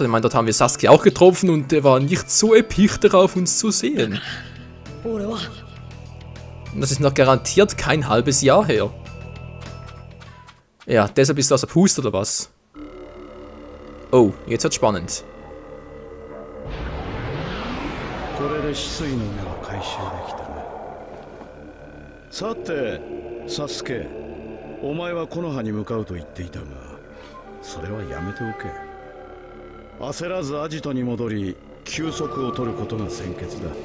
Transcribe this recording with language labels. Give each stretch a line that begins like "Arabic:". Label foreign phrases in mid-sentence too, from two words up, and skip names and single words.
German: Ich meine, dort haben wir Sasuke auch getroffen und der war nicht so episch darauf, uns zu sehen. Und das ist noch garantiert kein halbes Jahr her. Ja, deshalb ist das ein Pust oder was? Oh, jetzt wird's spannend. Sasuke.
Japanese: お前は木の葉に向かうと言っていたが、それはやめておけ。焦らずアジトに戻り、休息を取ることが先決だ。